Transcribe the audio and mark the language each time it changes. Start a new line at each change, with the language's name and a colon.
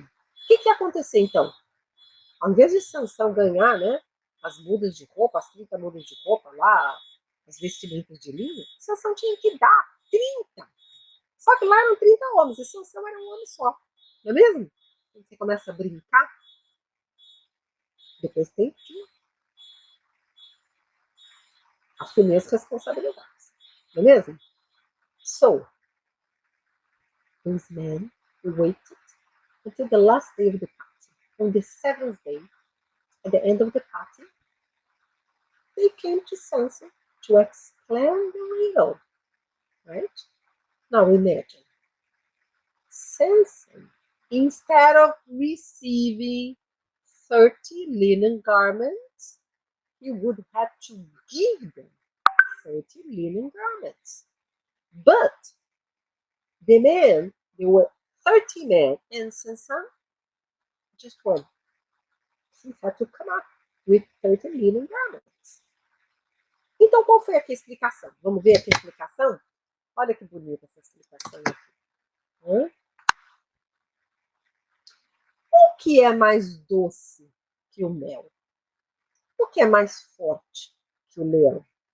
Portuguese: O que ia acontecer então? Ao invés de Sansão ganhar, né, as mudas de roupa, as 30 mudas de roupa lá, as vestimentas de linho, Sansão tinha que dar 30. Só que lá eram 30 homens, e Sansão era um homem só. Não é mesmo? Quando você começa a brincar, depois tem que assumir as responsabilidades. Não é mesmo?
English: So, those men waited until the last day of the party. On the 7th day, at the end of the party, they came to Sansa to explain the riddle. Right? Now imagine, Sansa, instead of receiving 30 linen garments, he would have to give them 30 linen garments. But the men, there were 30 men, and Sansa just one. He had to come up with 30 linen garments.
Portuguese: Então, qual foi aqui a explicação? Vamos ver aqui a explicação? Olha que bonita essa explicação aqui. O que é mais doce que o mel? O que é mais forte que o leão?